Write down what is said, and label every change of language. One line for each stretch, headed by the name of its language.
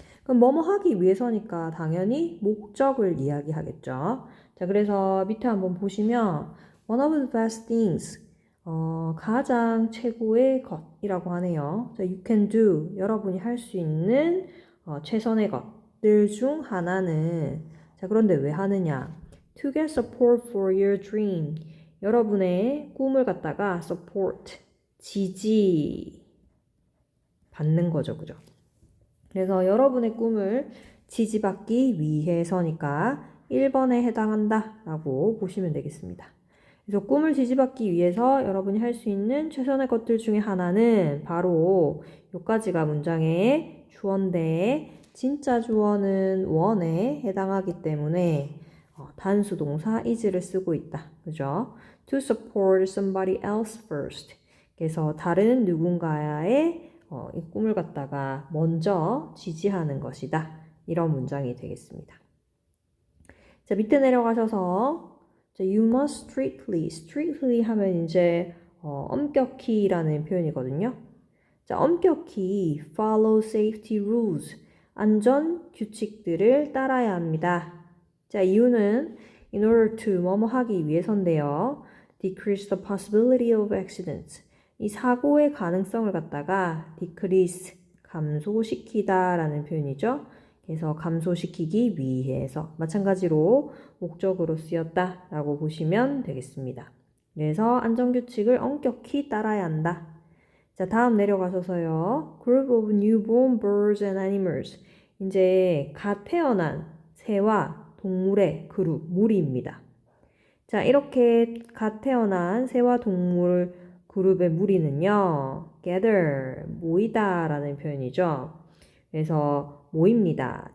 Korean: 그럼 뭐뭐 하기 위해서니까 당연히 목적을 이야기하겠죠. 자, 그래서 밑에 한번 보시면
English: one of the best things
Korean: 가장 최고의 것이라고 하네요. 자,
English: you can do
Korean: 여러분이 할 수 있는 최선의 것들 중 하나는 자, 그런데 왜 하느냐?
English: To get support for your dream
Korean: 여러분의 꿈을 갖다가 support, 지지 받는 거죠. 그죠? 그래서 여러분의 꿈을 지지받기 위해서니까 1번에 해당한다 라고 보시면 되겠습니다. 그래서 꿈을 지지받기 위해서 여러분이 할 수 있는 최선의 것들 중에 하나는 바로 요까지가 문장의 주어인데 진짜 주어는 원에 해당하기 때문에 단수 동사 is를 쓰고 있다. 그죠?
English: To support somebody else first.
Korean: 그래서 다른 누군가의 이 꿈을 갖다가 먼저 지지하는 것이다. 이런 문장이 되겠습니다. 자, 밑에 내려가셔서 자,
English: you must strictly
Korean: 하면 이제 엄격히라는 표현이거든요. 자, 엄격히
English: follow safety rules.
Korean: 안전 규칙들을 따라야 합니다. 자, 이유는
English: in order to
Korean: 뭐뭐 하기 위해서인데요.
English: decrease the possibility of accidents.
Korean: 이 사고의 가능성을 갖다가 decrease, 감소시키다 라는 표현이죠. 그래서 감소시키기 위해서 마찬가지로 목적으로 쓰였다 라고 보시면 되겠습니다. 그래서 안전규칙을 엄격히 따라야 한다. 자, 다음 내려가셔서요.
English: Group of newborn birds and animals.
Korean: 이제 갓 태어난 새와 동물의 그룹, 무리입니다. 자, 이렇게 갓 태어난 새와 동물 그룹의 무리는요. gather, 모이다 라는 표현이죠. 그래서 모입니다.